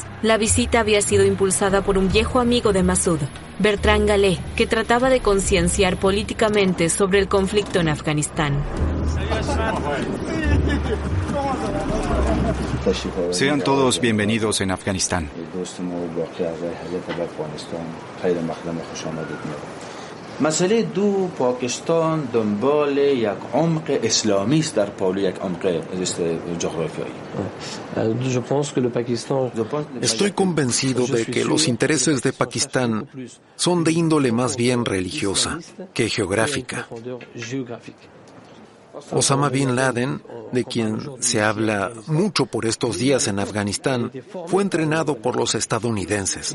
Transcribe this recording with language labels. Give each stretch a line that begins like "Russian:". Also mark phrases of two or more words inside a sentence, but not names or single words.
Spanish: La visita había sido impulsada por un viejo amigo de Massoud, Bertrand Gallet, que trataba de concienciar políticamente sobre el conflicto en Afganistán. Sean todos bienvenidos en Afganistán.
Persian: مسئله دو پاکستان دنبال یک عمق اسلامی است در پالو یک عمق جغرافیایی.
Spanish: Estoy convencido de que los intereses de Pakistán son de índole más bien religiosa que geográfica. Osama Bin Laden, de quien se habla mucho por estos días en Afganistán, fue entrenado por los estadounidenses.